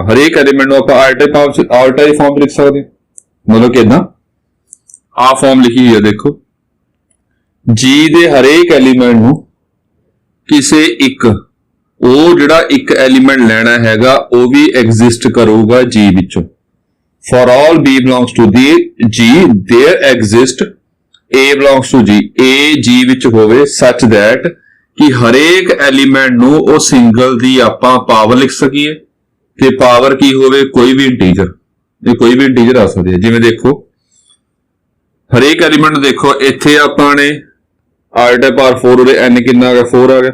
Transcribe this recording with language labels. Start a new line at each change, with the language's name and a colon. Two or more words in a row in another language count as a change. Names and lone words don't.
Punjabi: ਹਰੇਕ ਐਲੀਮੈਂਟ ਨੂੰ ਆਪਾਂ ਆਇਓਟਾ ਦੀ ਪਾਵਰ ਆਇਓਟਾ ਦੀ ਫਾਰਮ ਲਿਖ ਸਕਦੇ ਹਾਂ। ਮਤਲਬ ਕਿ ਇਦਾਂ ਆਹ ਫਾਰਮ ਲਿਖੀ ਹੋਈ ਹੈ। ਦੇਖੋ G ਦੇ ਹਰੇਕ ਐਲੀਮੈਂਟ ਨੂੰ ਕਿਸੇ ਇੱਕ, ਉਹ ਜਿਹੜਾ ਇੱਕ ਐਲੀਮੈਂਟ ਲੈਣਾ ਹੈਗਾ ਉਹ ਵੀ ਐਗਜ਼ਿਸਟ ਕਰੂਗਾ G ਵਿੱਚੋਂ।
English: For all B belongs to G, there exist A belongs to G, A
Punjabi: G ਵਿੱਚ ਹੋਵੇ
English: such that
Punjabi: ਕਿ ਹਰੇਕ ਐਲੀਮੈਂਟ ਨੂੰ ਉਹ ਸਿੰਗਲ ਦੀ ਆਪਾਂ ਪਾਵਰ ਲਿਖ ਸਕੀਏ, ਤੇ ਪਾਵਰ ਕੀ ਹੋਵੇ, ਕੋਈ ਵੀ ਇੰਟੀਜਰ। ਇਹ ਕੋਈ ਵੀ ਇੰਟੀਜਰ ਆ ਸਕਦੇ ਹੈ। ਜਿਵੇਂ ਦੇਖੋ ਹਰੇਕ ਐਲੀਮੈਂਟ, ਦੇਖੋ ਇੱਥੇ ਆਪਾਂ ਨੇ
English: iota power
Punjabi: 4, ਉਹਦੇ n ਕਿੰਨਾ ਆ ਗਿਆ, 4 ਆ ਗਿਆ।